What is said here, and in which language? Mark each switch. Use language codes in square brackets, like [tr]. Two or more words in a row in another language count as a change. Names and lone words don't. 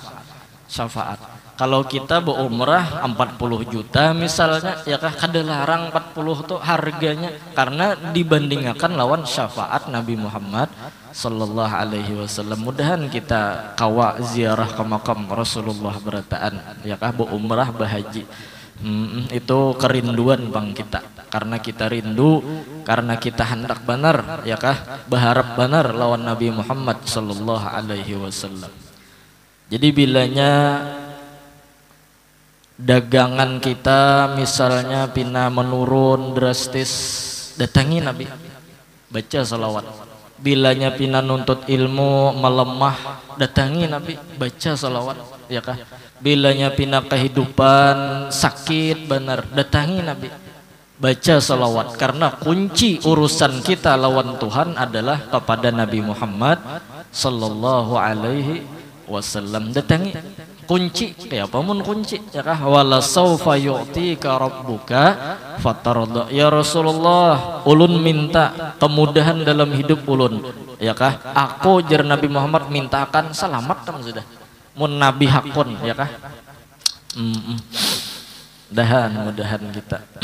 [bjn] Kalau kita berumrah 40 juta misalnya, ya kah kada larang 40 tuh harganya, karena dibandingkan lawan syafaat Nabi Muhammad [ar] صلى الله عليه وسلم. [bjn] Mudahan kita kawa ziarah ke makam Rasulullah berataan, ya kah berumrah berhaji. Itu kerinduan bang kita, karena kita rindu, karena kita hendak benar, ya kah berharap benar lawan Nabi Muhammad [ar] صلى الله عليه وسلم. [bjn] Jadi bilanya dagangan kita misalnya pina menurun drastis, datangi Nabi, baca salawat. Bilanya pina nuntut ilmu melemah, datangi Nabi, baca salawat, ya kah. Bilanya pina kehidupan sakit benar, datangi Nabi, baca salawat. Karena kunci urusan kita lawan Tuhan adalah kepada Nabi Muhammad [ar] صلى الله عليه وسلم. [bjn] Datangi kunci, kayak apa mun kunci, ya kah, [ar] ولسوف يعطيك ربك فترضى. يا رسول الله, [bjn] ulun minta kemudahan dalam hidup ulun, ya kah, aku jar Nabi Muhammad mintakan selamat tam sudah. Mun Nabi hakun, ya kah. Mudahan kita.